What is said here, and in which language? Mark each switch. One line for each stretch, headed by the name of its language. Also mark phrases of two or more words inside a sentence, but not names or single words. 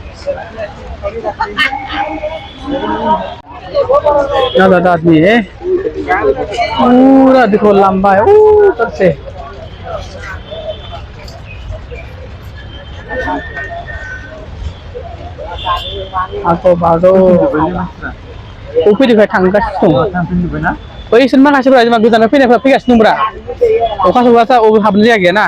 Hindi: ज़्यादा आदमी है। पूरा देखो लंबा है ऊपर से।
Bodo: आको बागो फैनिफ्राय थांगासिनो दं। बै इसोर माखासेफोरा जेनेबा गोजानाव फैनायफोरा फैगासिनो दंब्रा। अखा सौबाथ' अबे हाबनो जायगा गैयाना।